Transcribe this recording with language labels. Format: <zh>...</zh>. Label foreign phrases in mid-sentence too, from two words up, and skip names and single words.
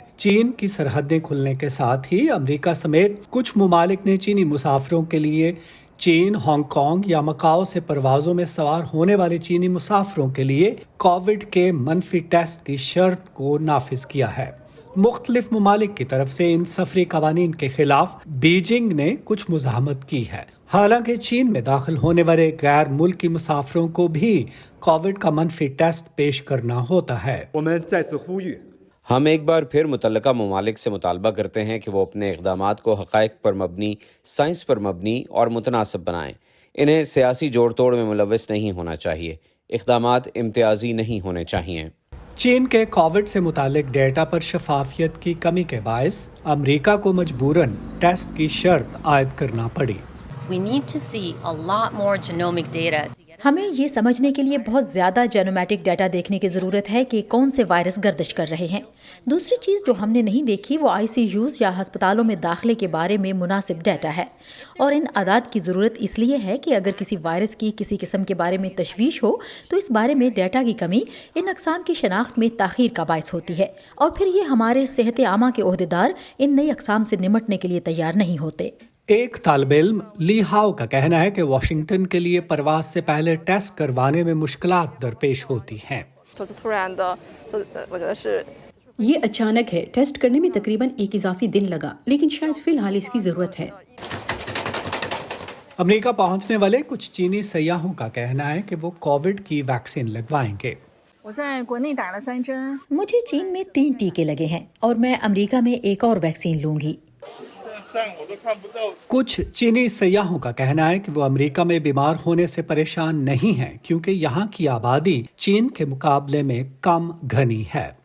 <ur>چین کی سرحدیں کھلنے کے ساتھ ہی امریکہ سمیت کچھ ممالک نے چینی مسافروں کے لیے چین، ہانگ کانگ یا مکاؤ سے پروازوں میں سوار ہونے والے چینی مسافروں کے لیے کووڈ کے منفی ٹیسٹ کی شرط کو نافذ کیا ہے. مختلف ممالک کی طرف سے ان سفری قوانین کے خلاف بیجنگ نے کچھ مزاحمت کی ہے. حالانکہ چین میں داخل ہونے والے غیر ملکی مسافروں کو بھی کووڈ کا منفی ٹیسٹ پیش کرنا ہوتا ہے.</ur> <zh>我们再次呼吁</zh> <ur>ہم ایک بار پھر متعلقہ ممالک سے مطالبہ کرتے ہیں کہ وہ اپنے اقدامات کو حقائق پر مبنی، سائنس پر مبنی اور متناسب بنائیں. انہیں سیاسی جوڑ توڑ میں ملوث نہیں ہونا چاہیے. اقدامات امتیازی نہیں ہونے چاہئیں. چین کے کووڈ سے متعلق ڈیٹا پر شفافیت کی کمی کے باعث امریکہ کو مجبوراً ٹیسٹ کی شرط عائد کرنا پڑی.</ur> <en>We need to see a lot more genomic data.</en> <ur>ہمیں یہ سمجھنے کے لیے بہت زیادہ</ur> <en>genometic data</en> <ur>دیکھنے کی ضرورت ہے کہ کون سے وائرس گردش کر رہے ہیں. دوسری چیز جو ہم نے نہیں دیکھی وہ ICUs یا اسپتالوں میں داخلے کے بارے میں مناسب ڈیٹا ہے، اور ان اعداد کی ضرورت اس لیے ہے کہ اگر کسی وائرس کی کسی قسم کے بارے میں تشویش ہو تو اس بارے میں ڈیٹا کی کمی ان اقسام کی شناخت میں تاخیر کا باعث ہوتی ہے، اور پھر یہ ہمارے صحت عامہ کے عہدیدار ان نئی اقسام سے نمٹنے کے لیے تیار نہیں ہوتے. ایک طالب علم لی ہاؤ کا کہنا ہے کہ واشنگٹن کے لیے پرواز سے پہلے ٹیسٹ کروانے میں مشکلات درپیش ہوتی ہیں.</ur> <zh>突然的，我觉得是</zh> <ur>یہ اچانک ہے. ٹیسٹ کرنے میں تقریباً ایک اضافی دن لگا، لیکن شاید فی الحال اس کی ضرورت ہے. امریکہ پہنچنے والے کچھ چینی سیاحوں کا کہنا ہے کہ وہ کووڈ کی ویکسین لگوائیں گے.</ur> <zh>我在国内打了3针。</zh> <ur>مجھے چین میں 3 ٹیکے لگے ہیں اور میں امریکہ میں ایک اور ویکسین لوں گی. کچھ چینی سیاحوں کا کہنا ہے کہ وہ امریکہ میں بیمار ہونے سے پریشان نہیں ہیں، کیونکہ یہاں کی آبادی چین کے مقابلے میں کم گھنی ہے.</ur>